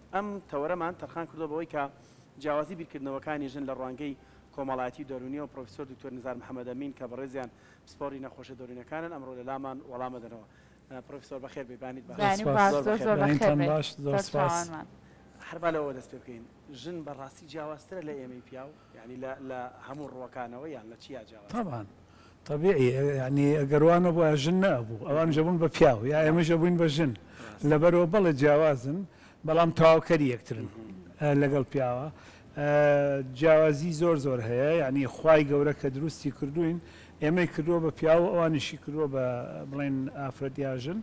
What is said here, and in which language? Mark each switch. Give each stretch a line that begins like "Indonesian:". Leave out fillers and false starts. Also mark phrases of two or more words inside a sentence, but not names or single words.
Central Kurdish: ئەم تەوەرەمان تەرخان کردو بەوەی کە جیاوازی بیرکردنەوەکانی ژن لە ڕوانگەی کۆمەڵایەتی دەرونی و پرۆفیسۆر دکتۆر نزار محەممەد ئەمین کە بەڕێزیان پسپۆری نەخۆشە دەرونیەکانن ئەمڕۆ لە لامان وەڵامە دەنەوە. پرۆفیسۆر بەخێر بێبانیت هەربا لەوە دەست پێ بکەین. ژن بەڕاستی جیاوازترە لە ئێمەی پیاو، یعنی لە هەموو ڕوەکانەوە یان لە چیا جیاواز؟
Arabic: طبعا طبيعي يعني
Central Kurdish: ئەگەروانە بۆ ژن نەبوو ئەوان ژەبوون بە پیاو یا ئێمەژە بووین بە ژن لەبەرەوە بەڵێ جیاوازن، بەڵام تەواوکەری یەکترن لەگەڵ پیاوە. جیاوازی زۆر هەیە، یعنی خوای گەورە کە دروستی کردوین ئێمەی کردووە بە پیاوە، ئەوانیشی کردووە بە بڵێن ئافرەتیاژن.